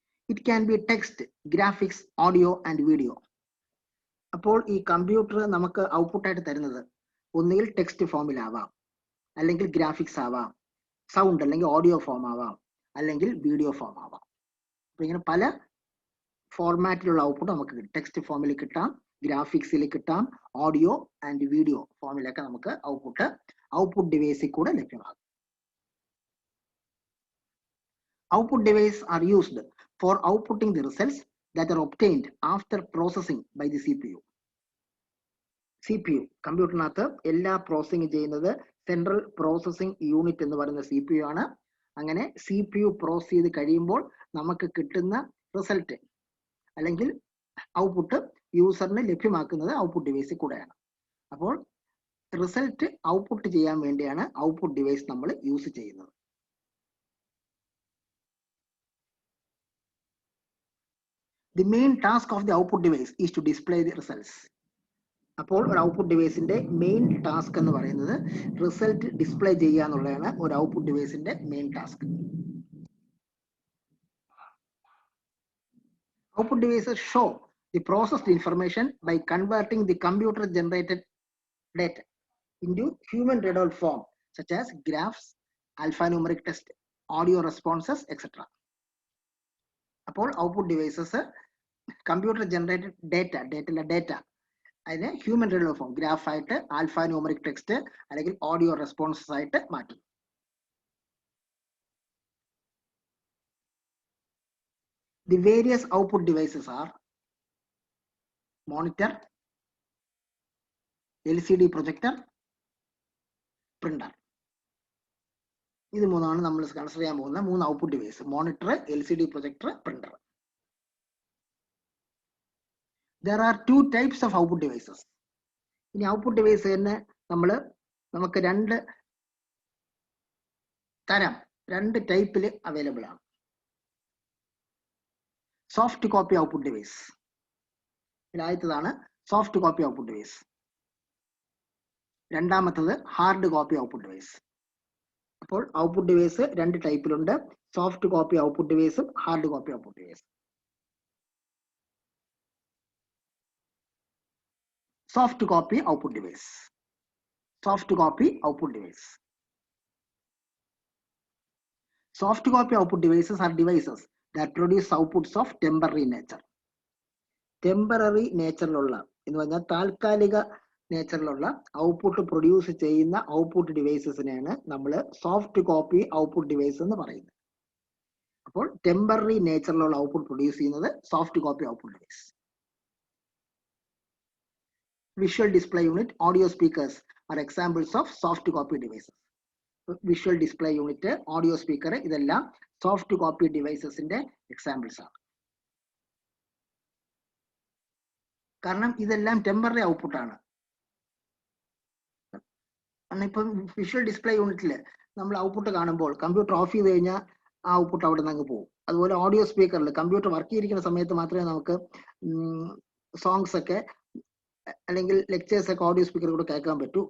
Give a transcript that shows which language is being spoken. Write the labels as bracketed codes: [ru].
[en] It can be text, graphics, audio and video. [ml] അപ്പോൾ ഈ computer നമുക്ക് ഔട്ട്പുട്ടായിട്ട് തരുന്നത് ഒന്നുകിൽ ടെക്സ്റ്റ് ഫോമിലാവാം, അല്ലെങ്കിൽ ഗ്രാഫിക്സ് ആവാം, സൗണ്ട് അല്ലെങ്കിൽ ഓഡിയോ ഫോം ആവാം, അല്ലെങ്കിൽ വീഡിയോ ഫോം ആവാം. അപ്പൊ ഇങ്ങനെ പല ഫോർമാറ്റിലുള്ള ഔട്ട്പുട്ട് നമുക്ക് കിട്ടും. ടെക്സ്റ്റ് ഫോമിൽ കിട്ടാം, ഗ്രാഫിക്സിൽ കിട്ടാം, ഓഡിയോ ആൻഡ് വീഡിയോ ഫോമിലൊക്കെ നമുക്ക് ഔട്ട്പുട്ട് ഡിവൈസിൽ കൂടെ ലഭ്യമാകും. [en] Output devices are used for outputting the results that are obtained after processing by the CPU. [ml] CPU കമ്പ്യൂട്ടറിനകത്ത് എല്ലാ പ്രോസസ്സിംഗ് ചെയ്യുന്നത് സെൻട്രൽ പ്രോസസ്സിംഗ് യൂണിറ്റ് എന്ന് പറയുന്ന CPU ആണ്. അങ്ങനെ CPU പ്രോസസ് ചെയ്ത് കഴിയുമ്പോൾ നമുക്ക് കിട്ടുന്ന റിസൾട്ട് അല്ലെങ്കിൽ ഔട്ട്പുട്ട് യൂസറിന് ലഭ്യമാക്കുന്നത് ഔട്ട്പുട്ട് ഡിവൈസിൽ കൂടെയാണ്. അപ്പോൾ റിസൾട്ട് ഔട്ട്പുട്ട് ചെയ്യാൻ വേണ്ടിയാണ് ഔട്ട്പുട്ട് ഡിവൈസ് നമ്മൾ യൂസ് ചെയ്യുന്നത്. [en] The main task of the output device is to display the results. [ml] അപ്പോൾ ഒരു ഔട്ട്പുട്ട് ഡിവൈസിന്റെ മെയിൻ ടാസ്ക് എന്ന് പറയുന്നത് റിസൾട്ട് ഡിസ്പ്ലേ ചെയ്യുക എന്നുള്ളതാണ് ഒരു ഔട്ട്പുട്ട് ഡിവൈസിന്റെ main task. [en] Output devices show the processed information by converting the computer generated data into human readable form such as graphs, alphanumeric text, audio responses, etc. [ml] അപ്പോൾ output devices computer generated data അതിനെ human readable form, graph ആയിട്ട്, alpha numeric text അല്ലെങ്കിൽ audio responses ആയിട്ട് മാറ്റും. [en] The various output devices are monitor, LCD projector, printer. [ml] ഇത് മൂന്നാണ് നമ്മൾ consider ചെയ്യാൻ പോകുന്ന 3 output device: monitor, LCD projector, printer. [en] There are 2 types of output devices. [ml] ഇനി ഔട്ട്പുട്ട് ഡിവൈസ് തന്നെ നമുക്ക് രണ്ട് ടൈപ്പിൽ അവൈലബിൾ ആണ്. Soft copy output device. ആദ്യത്തേതാണ് സോഫ്റ്റ് കോപ്പി ഔട്ട്പുട്ട് ഡിവൈസ്. രണ്ടാമത്തത് ഹാർഡ് കോപ്പി ഔട്ട്പുട്ട് ഡിവൈസ്. അപ്പോൾ output device 2 ടൈപ്പിലുണ്ട്: soft copy output ഡിവൈസും hard copy output device. [en] Soft copy output device. Soft copy output device. Soft copy output devices are devices that produce outputs of temporary nature. [ml] Temporary nature-ലുള്ള എന്ന് പറഞ്ഞാൽ താൽക്കാലിക നേച്ചറിലുള്ള output produce ചെയ്യുന്ന output ഡിവൈസസിനെയാണ് നമ്മൾ soft copy output device എന്ന് പറയുന്നത്. അപ്പോൾ temporary നേച്ചറിലുള്ള output produce ചെയ്യുന്നത് soft copy output device. [en] Visual display unit, audio speakers are examples of soft copy devices. [ml] Visual display unit, audio speaker ഇതെല്ലാം soft copy ഡിവൈസസിന്റെ എക്സാമ്പിൾസ് ആണ്. കാരണം ഇതെല്ലാം temporary output ആണ്. ഇപ്പം വിഷ്വൽ ഡിസ്പ്ലേ യൂണിറ്റിൽ നമ്മൾ ഔട്ട്പുട്ട് കാണുമ്പോൾ കമ്പ്യൂട്ടർ ഓഫ് ചെയ്ത് കഴിഞ്ഞാൽ ആ ഔട്ട്പുട്ട് അവിടെ നിന്ന് അങ്ങ് പോകും. അതുപോലെ ഓഡിയോ സ്പീക്കറിൽ കമ്പ്യൂട്ടർ വർക്ക് ചെയ്തിരിക്കുന്ന സമയത്ത് മാത്രമേ നമുക്ക് സോങ്സ് ഒക്കെ അല്ലെങ്കിൽ ലെക്ചേഴ്സ് ഒക്കെ ഓഡിയോ സ്പീക്കർ കൂടെ കേൾക്കാൻ പറ്റൂ.